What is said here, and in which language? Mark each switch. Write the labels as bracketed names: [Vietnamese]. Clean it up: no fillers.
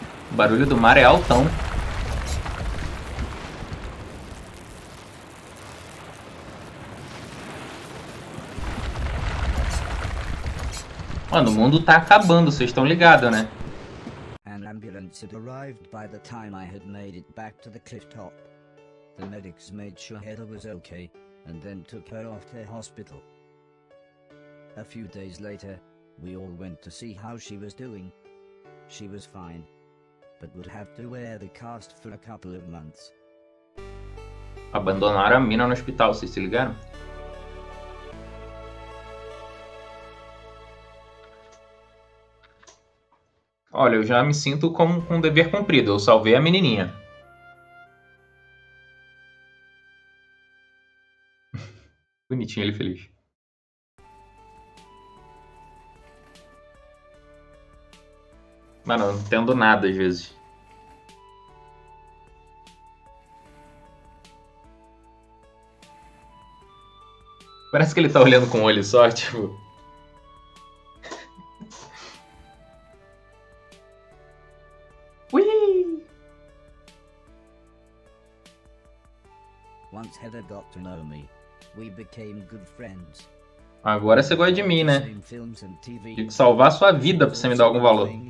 [Portuguese] O barulho do mar é altão. Mano, o mundo tá acabando, vocês estão ligados, né? [English] An ambulance had arrived by the time I had made it back to the cliff top. The medics made sure Heather was okay, and then took her off to hospital. A few days later, we all went to see how she was doing. She was fine, but would have to wear the cast for a couple of months. [Portuguese] Abandonaram a mina no hospital, vocês se ligaram? Olha, eu já me sinto como com um dever cumprido. Eu salvei a menininha. Bonitinho ele feliz. Mano, eu não entendo nada às vezes. Parece que ele tá olhando com o olho só, tipo... Ui! [English] Once Heather got to know me, we became good friends. [Portuguese] Agora você gosta de mim, né? Tive que salvar a sua vida pra você me dar algum valor.